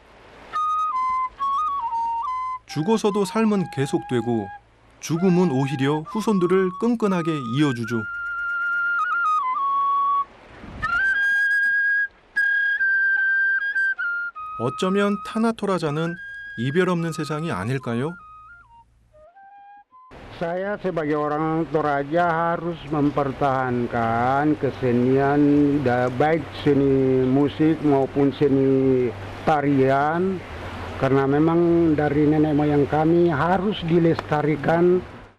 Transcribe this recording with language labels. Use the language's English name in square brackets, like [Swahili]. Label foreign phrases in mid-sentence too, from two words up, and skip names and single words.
[Korean] 죽어서도 삶은 계속되고 죽음은 오히려 후손들을 끈끈하게 이어주죠. 어쩌면 타나토라자는 이별 없는 세상이 아닐까요? [Indonesian] Saya sebagai orang Toraja harus mempertahankan kesenian, baik seni musik maupun seni tarian, karena memang dari nenek moyang kami harus dilestarikan